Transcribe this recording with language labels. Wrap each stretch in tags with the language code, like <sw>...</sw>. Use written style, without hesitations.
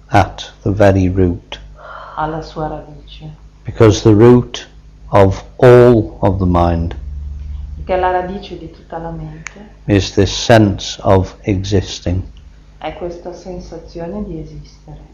<en>at the very root.</en> <it>alla sua radice,</it> <en>Because the root of all of the mind</en> <it>perché la radice di tutta la mente</it> <en>is this sense of existing,</en> <it>è questa sensazione di esistere,</it>